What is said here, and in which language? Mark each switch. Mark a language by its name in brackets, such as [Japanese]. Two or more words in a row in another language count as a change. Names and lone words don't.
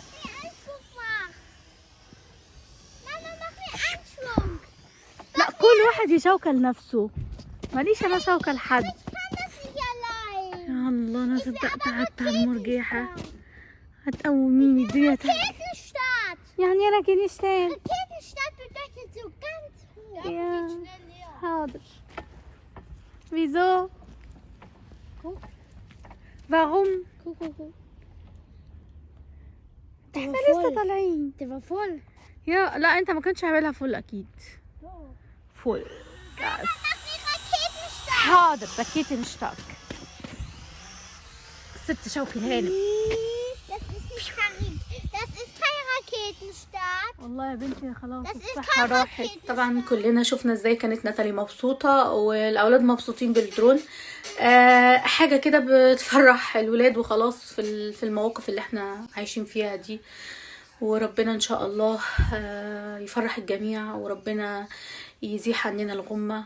[Arabic] لا كل واحد يشوكل نفسه، ماليش انا شوكة لحد. يا الله انا صدقت قعدت على المرجحة. هتقوميني الدنيا [German] Raketenstart. [Arabic] يعني انا كده اشتغل. [German] Raketenstart bedeutet so ganz hoch. Ja. حاضر. Wieso? Warum? Guck. [Arabic] احنا لسه طالعين. [German] Der war voll. [Arabic] يا لا انت ما كنتش عاملها فل اكيد. فل. حاضر [German] Raketenstart. [Arabic] ست شوكي الهانم. [German] Das ist kein Raketenstart. [Arabic] والله يا بنتي خلاص [German] Das ist [Arabic] الصحة [German] kein [Arabic] راحت. [German] Raketenstart. [Arabic] طبعا كلنا شفنا ازاي كانت ناتالي مبسوطة والاولاد مبسوطين بالدرون. حاجة كده بتفرح الولاد وخلاص في المواقف اللي احنا عايشين فيها دي. وربنا ان شاء الله يفرح الجميع، وربنا يزيح عننا الغمة.